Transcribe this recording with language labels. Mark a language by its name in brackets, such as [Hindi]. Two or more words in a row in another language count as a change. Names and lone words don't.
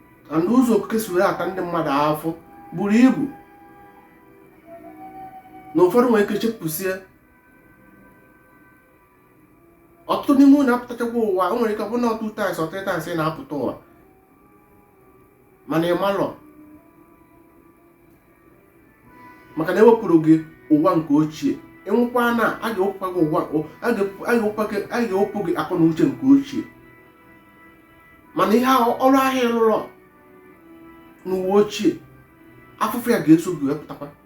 [Igbo] And ụzọ okike si wee ata ndị mmadụ afụ buru ibu. Na ụfọdụ nwere ike chepụsie. Ọtụtụ n'ime unu apụtachakwa ụwa, o nwere ike ọ bụrụ na ọ [English] two times or three times [Igbo] ị na-apụta ụwa. Mana ị malọ. Maka na ewepụrụ gị ụwa nke ochie. Ị nwụkwa na a ga-ewepụkwa gị ụwa, a ga-ewepụ, a ga-ewepụkwa gị, a ga-ewepụ gị akọ na uche nke ochie. Mana ihe ahụ, ọrụ ahụ ị lụrụ n'ụwa ochie, afụfụ ya ga-eso gị wepụtakwa.